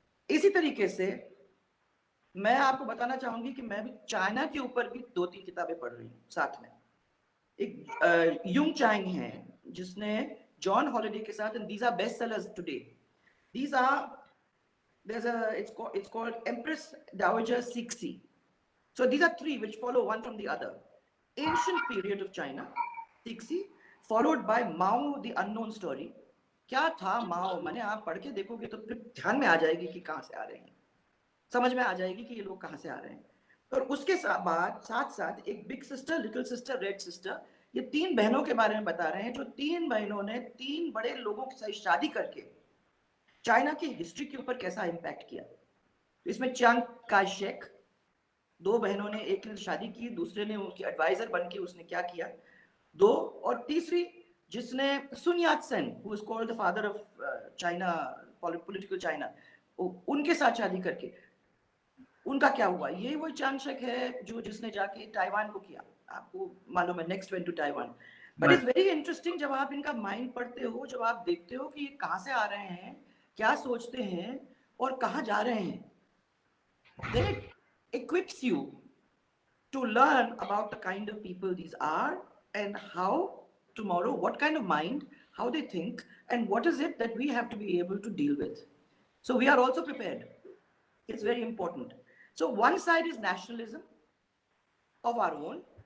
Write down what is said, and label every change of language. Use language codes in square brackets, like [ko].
[hi] इसी तरीके से मैं आपको बताना चाहूंगी कि मैं भी चाइना के ऊपर भी 2-3 किताबें पढ़ रही हूँ साथ में। एक युंग चांग है जिसने जॉन हॉलिडे के साथ, [en] And these are best sellers today, these are, there's a it's called Empress Dowager Cixi. So these are three which follow one from the other. Ancient period of China, Cixi, followed by Mao the Unknown Story. [hi] क्या था माओ, मैंने आप पढ़ के देखोगे तो फिर ध्यान में आ जाएगी कि कहाँ से आ रहे हैं, समझ में आ जाएगी कि ये लोग कहाँ से आ रहे हैं। और उसके बाद साथ साथ एक big sister, little sister, red sister, ये 3 बहनों के बारे में बता रहे हैं, जो 3 बहनों ने 3 बड़े लोगों के साथ शादी करके चाइना की हिस्ट्री के ऊपर कैसा इम्पैक्ट किया। तो इसमें चांग काय शेक, 2 बहनों ने, एक ने शादी की, दूसरे ने उसकी एडवाइजर बन के उसने क्या किया, 2, और तीसरी जिसने सुन यात Sen, [en] who is called the father of China, political China, [hi] उनके साथ शादी करके उनका क्या हुआ। ये वही चांग शेक है जो जिसने जाके ताइवान को किया, आपको मालूम है, [en] Next went to Taiwan. But it's very interesting [hi] जब आप इनका माइंड पढ़ते हो, जब आप देखते हो कि ये कहाँ से आ रहे हैं, क्या सोचते हैं और कहाँ जा रहे हैं, [en] then it equips you to learn about the kind of people these are and how tomorrow, what kind of mind, how they think, and what is it that we have to be able to deal with. So we are also prepared. It's very important. So one side is nationalism of our own.